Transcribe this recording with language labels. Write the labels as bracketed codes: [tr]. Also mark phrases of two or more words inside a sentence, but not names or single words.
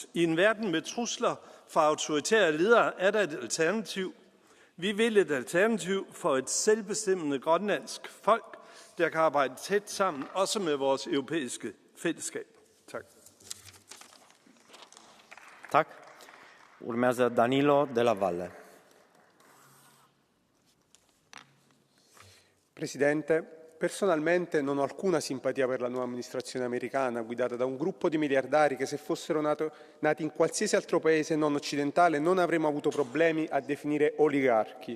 [da] I en verden med trusler fra autoritære ledere er der et alternativ. Vi vil et alternativ for et selvbestemmende grønlandsk folk, der kan arbejde tæt sammen, også med vores europæiske fællesskab. Tak. Tak. [ro] Urmează Danilo Della Valle. [it] Presidente, personalmente non ho alcuna simpatia per la nuova amministrazione americana guidata da un gruppo di miliardari che se fossero nati in qualsiasi altro paese non occidentale non avremmo avuto problemi a definire oligarchi.